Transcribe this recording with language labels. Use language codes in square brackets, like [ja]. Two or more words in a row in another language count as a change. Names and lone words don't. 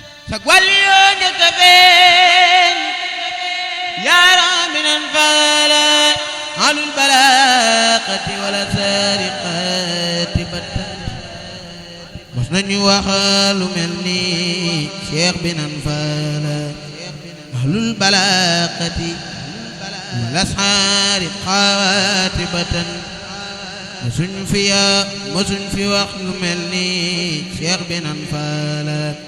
[wo] Sag wàll yoo njëkk a feeñ, yaaram bi nan faala. [ar] أهل البلاغة ولا سارقات بتة. [wo] Mos nañu wax lu mel ni Cheikh bi nan faala. [ar] أهل البلاغة والأسحار قواتبة. [wo] Mosuñ fi ya-, mosuñ fi wax lu mel ni Cheikh bi nan faala.